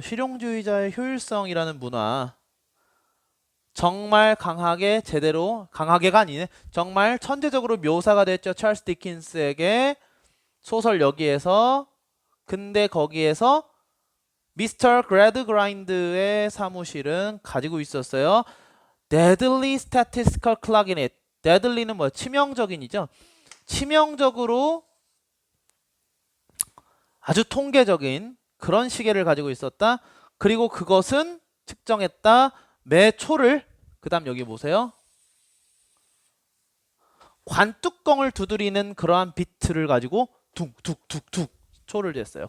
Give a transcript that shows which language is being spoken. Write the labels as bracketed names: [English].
[Korean] 실용주의자의 효율성이라는 문화. 정말 강하게 제대로, 강하게가 아니네, 정말 천재적으로 묘사가 됐죠. 찰스 디킨스에게 소설 여기에서. 근데 거기에서 미스터 그래드그라인드의 사무실은 가지고 있었어요. [English] deadly statistical clock in it. [Korean] deadly는 뭐야? 치명적인이죠. 치명적으로 아주 통계적인 그런 시계를 가지고 있었다. 그리고 그것은 측정했다. 매 초를, 그 다음 여기 보세요. 관뚜껑을 두드리는 그러한 비트를 가지고 툭툭툭툭 초를 쟀어요.